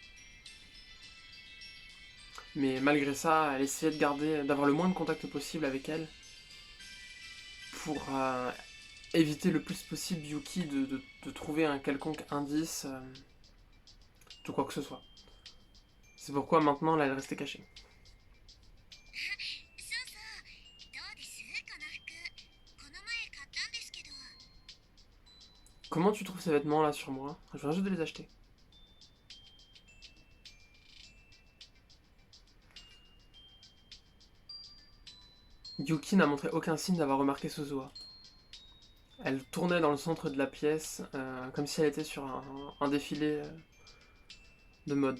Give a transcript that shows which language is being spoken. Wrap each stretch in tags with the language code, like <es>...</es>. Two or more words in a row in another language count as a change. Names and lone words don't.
<fr>Mais malgré ça, elle essayait d'avoir le moins de contact possible avec elle pour éviter le plus possible Yuki de trouver un quelconque indice de quoi que ce soit. C'est pourquoi maintenant là, elle restait cachée.</fr> <ja>そうそう。どうですこの服。この前買ったんですけど。</ja> <fr>Comment tu trouves ces vêtements là sur moi? Je viens juste de les acheter. Yuki n'a montré aucun signe d'avoir remarqué Suzuha. Elle tournait dans le centre de la pièce comme si elle était sur un défilé de mode.</fr>